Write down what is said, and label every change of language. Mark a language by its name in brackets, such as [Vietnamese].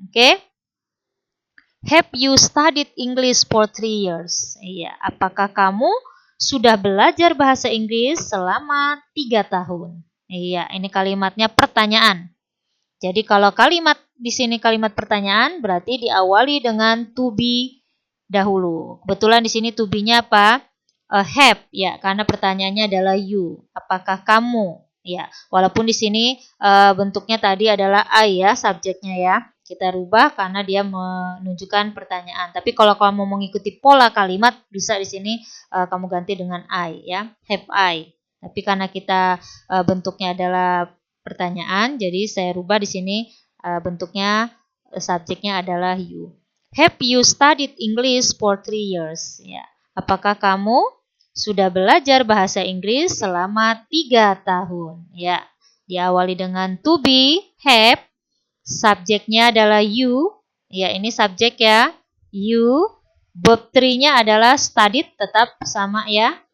[English] Oke, have you studied English for 3 years? [Indonesian] Iya, apakah kamu sudah belajar bahasa Inggris selama 3 tahun? Iya, ini kalimatnya pertanyaan. Jadi kalau kalimat di sini kalimat pertanyaan berarti diawali dengan to be dahulu. Kebetulan di sini to be-nya apa? have ya, karena pertanyaannya adalah you. Apakah kamu? Ya, walaupun di sini bentuknya tadi adalah I ya, subjeknya ya. Kita rubah karena dia menunjukkan pertanyaan. Tapi kalau kamu mengikuti pola kalimat, bisa di sini kamu ganti dengan I ya, have I. Tapi karena kita bentuknya adalah pertanyaan, jadi saya rubah di sini bentuknya subjeknya adalah you. [English] Have you studied English for 3 years? [Indonesian] Ya. Apakah kamu sudah belajar bahasa Inggris selama 3 tahun? Ya. Diawali dengan to be, have. Subjeknya adalah you. Ya, ini subjek ya. You. Verb 3-nya adalah studied, tetap sama ya.